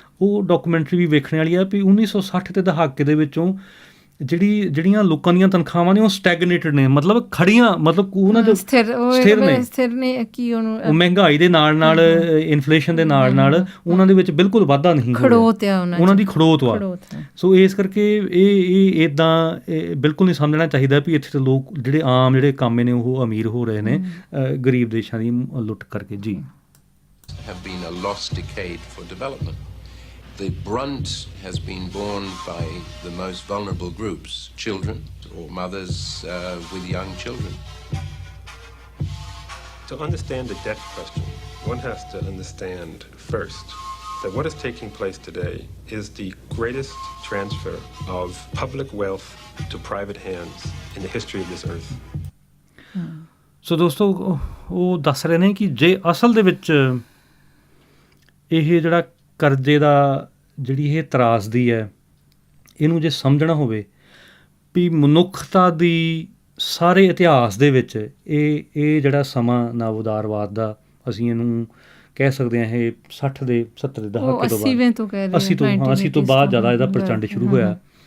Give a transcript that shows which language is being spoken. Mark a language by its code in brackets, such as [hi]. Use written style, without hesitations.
[pa] ਉਹ ਡਾਕੂਮੈਂਟਰੀ ਵੀ ਵੇਖਣ ਵਾਲੀ ਆ ਵੀ 1960 ਦੇ ਦਹਾਕੇ ਦੇ ਵਿੱਚੋਂ ਜਿਹੜੀਆਂ ਲੋਕਾਂ ਦੀਆਂ ਤਨਖਾਹਾਂ ਨੇ ਉਹ ਸਟੈਗਨੇਟਡ ਨੇ, ਮਤਲਬ ਖੜੀਆਂ, ਮਤਲਬ ਉਹਨਾਂ ਦੇ ਸਥਿਰ ਨੇ ਕਿ ਉਹਨੂੰ ਮਹਿੰਗਾਈ ਦੇ ਨਾਲ ਇਨਫਲੇਸ਼ਨ ਦੇ ਨਾਲ ਉਹਨਾਂ ਦੇ ਵਿੱਚ ਬਿਲਕੁਲ ਵਾਧਾ ਨਹੀਂ ਉਹਨਾਂ ਦੀ ਖੜੋਤ ਆ। ਸੋ ਇਸ ਕਰਕੇ ਇਹ ਇੱਦਾਂ ਬਿਲਕੁਲ ਨਹੀਂ ਸਮਝਣਾ ਚਾਹੀਦਾ ਵੀ ਇੱਥੇ ਦੇ ਲੋਕ ਜਿਹੜੇ ਕਾਮੇ ਨੇ ਉਹ ਅਮੀਰ ਹੋ ਰਹੇ ਨੇ ਗਰੀਬ ਦੇਸ਼ਾਂ ਦੀ ਲੁੱਟ ਕਰਕੇ। ਜੀ [en] have been a lost decade for development. The brunt has been borne by the most vulnerable groups, children or mothers with young children. To understand the debt question, one has to understand first that what is taking place today is the greatest transfer of public wealth to private hands in the history of this earth. [pa] ਸੋ ਦੋਸਤੋ ਉਹ ਦੱਸ ਰਹੇ ਨੇ ਕਿ ਜੇ ਅਸਲ ਦੇ ਵਿੱਚ ਇਹ ਜਿਹੜਾ ਕਰਜ਼ੇ ਦਾ ਜਿਹੜੀ ਇਹ ਤਰਾਸਦੀ ਹੈ ਇਹਨੂੰ ਜੇ ਸਮਝਣਾ ਹੋਵੇ ਵੀ ਮਨੁੱਖਤਾ ਦੀ ਸਾਰੇ ਇਤਿਹਾਸ ਦੇ ਵਿੱਚ ਇਹ ਜਿਹੜਾ ਸਮਾਂ ਨਵ ਉਦਾਰਵਾਦ ਦਾ ਅਸੀਂ ਇਹਨੂੰ ਕਹਿ ਸਕਦੇ ਹਾਂ ਇਹ 60 ਦੇ 70 ਦੇ ਦਹਾਕੇ ਤੋਂ ਬਾਅਦ 80 ਤੋਂ ਬਾਅਦ ਜ਼ਿਆਦਾ ਇਹਦਾ ਪ੍ਰਚੰਡ ਸ਼ੁਰੂ ਹੋਇਆ।